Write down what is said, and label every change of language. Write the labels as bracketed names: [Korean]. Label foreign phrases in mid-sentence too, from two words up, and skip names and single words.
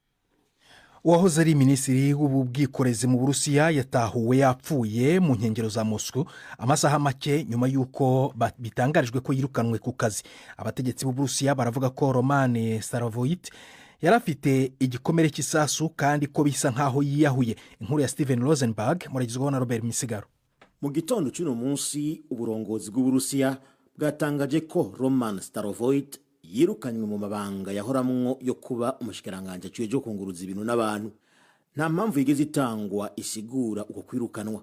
[Kinyarwanda] Uwahoze ari minisitiri w'ubwikorezi mu Burusiya yatahuwe yapfuye mu nkengero za Moscow amasaha make nyuma y'uko bitangarijwe ko yirukanwe ku kazi. Abategetsi b'u Burusiya baravuga ko Roman Starovoyt yari afite igikomere cy'isasu kandi ko bisa nkaho yiyahuye. Inkuru ya Steven Rosenberg muragizweho na Robert Misigaro. [Rundi] Mu gitondo cy'uno munsi uburongozi bw'Uburusiya bwatangaje ko Roman Starovoyt yirukanywe mu mabanga yahoramwo yo kuba umushikiranganje cyo kunguruza ibintu n'abantu. Nta mpamvu yigeze itangwa isigura uko kwirukanwa.